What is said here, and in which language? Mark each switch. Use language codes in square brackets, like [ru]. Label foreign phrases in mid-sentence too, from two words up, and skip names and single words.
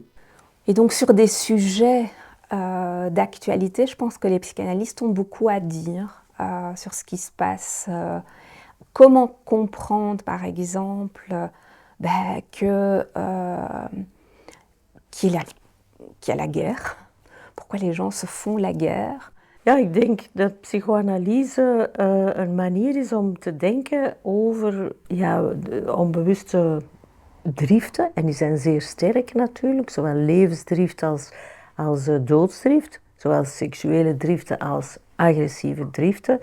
[fr] Et donc sur des sujets d'actualité, je pense que les psychanalystes ont beaucoup à dire sur ce qui se passe. Comment comprendre, par exemple, qu'il y a la guerre? Pourquoi les gens se font la guerre? [nl] Ja, ik denk dat psychoanalyse een manier is om te denken over de onbewuste driften. En die zijn zeer sterk natuurlijk, zowel levensdrift als doodsdrift. Zowel seksuele driften als agressieve driften.